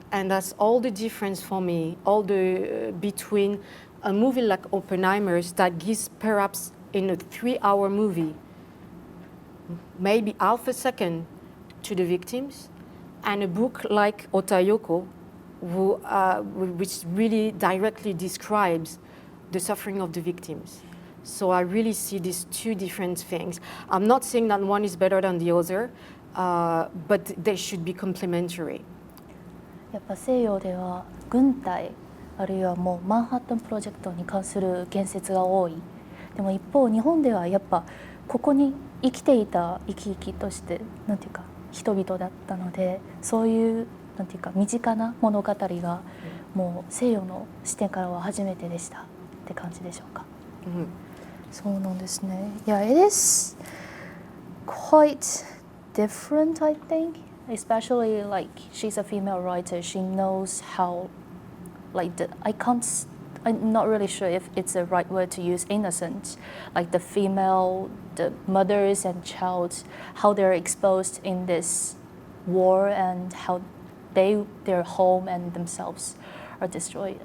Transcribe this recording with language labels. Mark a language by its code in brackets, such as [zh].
[en] And that's all the difference for me, all the between a movie like Oppenheimer's that gives perhaps in a 3-hour movie, maybe half a second to the victims, and a book like Otayoko, which really directly describes the suffering of the victims. So I really see these two different things. I'm not saying that one is better than the other, but they should be complementary. [ja] やっぱ西洋では軍隊あるいはもうマンハッタンプロジェクトに関する言説が多い。でも一方日本ではやっぱここに生きていた生き生きとしてなんていうか人々だったので、そういうなんていうか身近な物語がもう西洋の視点からは初めてでしたって感じでしょうか。そうなんですね。 [en] Yeah, it is quite different, I think. Especially like she's a female writer, she knows how, like I'm not really sure if it's the right word to use, innocent, like the mothers and child, how they're exposed in this war and how their home and themselves are destroyed.